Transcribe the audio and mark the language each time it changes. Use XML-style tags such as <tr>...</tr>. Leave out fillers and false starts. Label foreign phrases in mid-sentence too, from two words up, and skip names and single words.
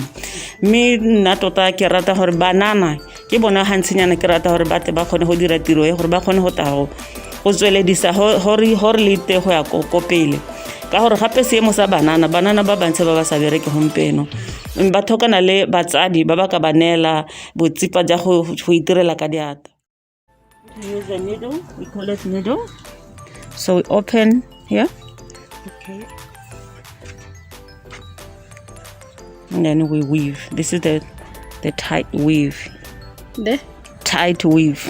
<tn>Mme nna tota ke rata gore banana ke bona hantsinyana ke rata gore bate ba khone go dira tiro e gore ba khone go ta go tsweledisa hore lete go ya ko pele. Ka gore gape seemo sa banana ba bantse ba ba sa bereke gompieno ba thokana le batsadi ba ba ka banela botsipa ja go itirela ka diata.</tn> <en>Use a needle, we call it needle. So we open here. Okay. And then we weave. This is the tight weave. The tight weave.</en>